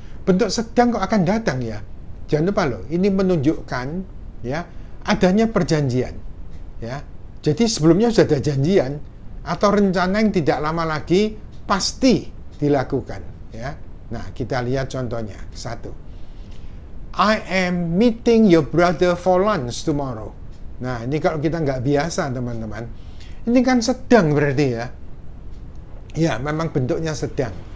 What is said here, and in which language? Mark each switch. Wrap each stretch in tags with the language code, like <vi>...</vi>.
<id>Bentuk sedang kok akan datang ya. Jangan lupa loh, ini menunjukkan ya adanya perjanjian. Ya. Jadi sebelumnya sudah ada janjian atau rencana yang tidak lama lagi pasti dilakukan ya. Nah, kita lihat contohnya. 1.</id> <en>I am meeting your brother for lunch tomorrow.</en> <id>Nah, ini kalau kita nggak biasa teman-teman, ini kan sedang berarti ya. Ya, memang bentuknya sedang.</id>